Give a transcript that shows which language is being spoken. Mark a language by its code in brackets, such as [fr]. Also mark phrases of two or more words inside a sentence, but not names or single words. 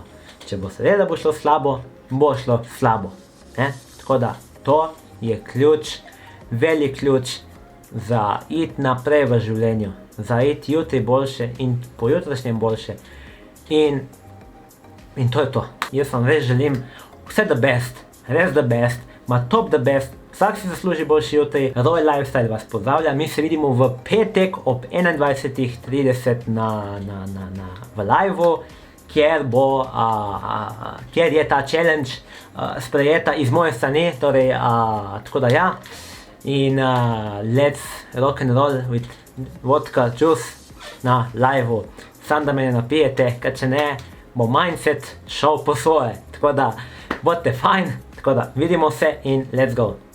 [sl] Če boste verjeli, da bo šlo slabo, bo šlo slabo. Tako da to je ključ, velik ključ za iti naprej v življenju, za iti jutri boljše in pojutrašnjem boljše. In to je to. Jaz vam res želim vse [en] the best, [sl] res [en] the best, [sl] ma [en] top the best, [sl] vsak si zasluži boljši jutri. Roy Lifestyle vas pozdravlja, mi se vidimo v petek ob 21:30 v liveu, kjer je ta challenge sprejeta iz moje strani, torej tako da ja. [en] In let's rock and roll with vodka juice [sl] na liveu. Sam da me ne napijete, ker če ne, bo mindset šel po svoje. Tako da, bodite fajn, tako da vidimo se in [en] let's go.